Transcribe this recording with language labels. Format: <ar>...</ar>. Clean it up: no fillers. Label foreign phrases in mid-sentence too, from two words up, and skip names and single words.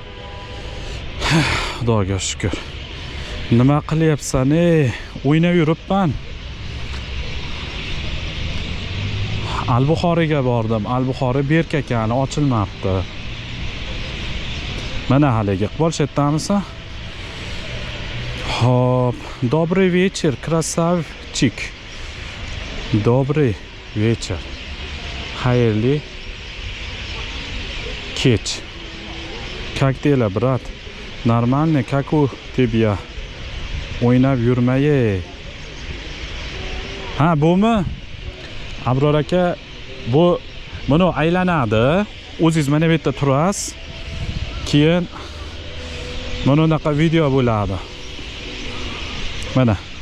<uz>Xudoga shukr. Nima qilyapsan? O'ynab yuribman. Al-Buxoriga bordim. Al-Buxori Berkakani ochilmabdi. Mana haligi Polshatdamisan? Hop,</uz> <ru>добрый вечер, красавчик. Добрый вечер.</ru> <uz>Xayrli kech.</uz> <ru>Как дела, брат? Нормально, как у тебя?</ru> <uz>O'ynab yurmay. Ha, bumi? Abror aka, bu buni aylanadi. O'zingiz mana bu yerda turasiz. Keyin mana bunaqa video bo'ladi. Mana.</uz>